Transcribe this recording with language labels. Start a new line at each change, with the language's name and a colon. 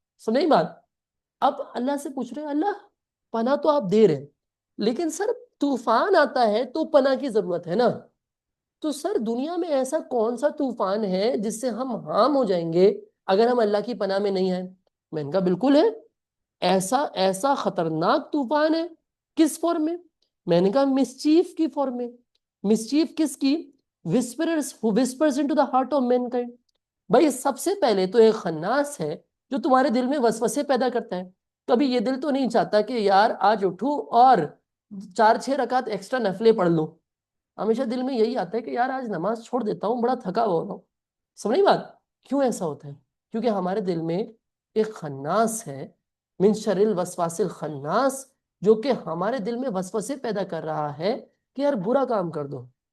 Urdu: سمجھ نہیں بات؟ اب اللہ سے پوچھ رہے ہیں اللہ پناہ تو آپ دے رہے ہیں، لیکن سر طوفان آتا ہے تو پناہ کی ضرورت ہے نا. تو سر دنیا میں ایسا کون سا طوفان ہے جس سے ہم ہارم ہو جائیں گے اگر ہم اللہ کی پناہ میں نہیں آئیں؟ میں نے کہا بالکل ہے، ایسا ایسا خطرناک طوفان ہے. کس فارم میں نے کہا مسچیف کی فارم میں. مسچیف کس کی؟
English: whisperers who whispers into the heart of mankind.
Urdu: بھائی سب سے پہلے تو ایک خناس ہے جو تمہارے دل میں وسوسے پیدا کرتا ہے. کبھی یہ دل تو نہیں چاہتا کہ یار آج اٹھوں اور 4-6 رکعت ایکسٹرا نفلیں پڑھ لوں. ہمیشہ دل میں یہی آتا ہے کہ یار آج نماز چھوڑ دیتا ہوں، بڑا تھکا ہوا ہوں. سمجھ نہیں بات؟ کیوں ایسا ہوتا ہے؟ کیونکہ ہمارے دل میں ایک خناس ہے،
Arabic: من شر الوسواس الخناس،
Urdu: جو کہ ہمارے دل میں وسوسے پیدا کر رہا ہے کہ یار برا کام کر دو.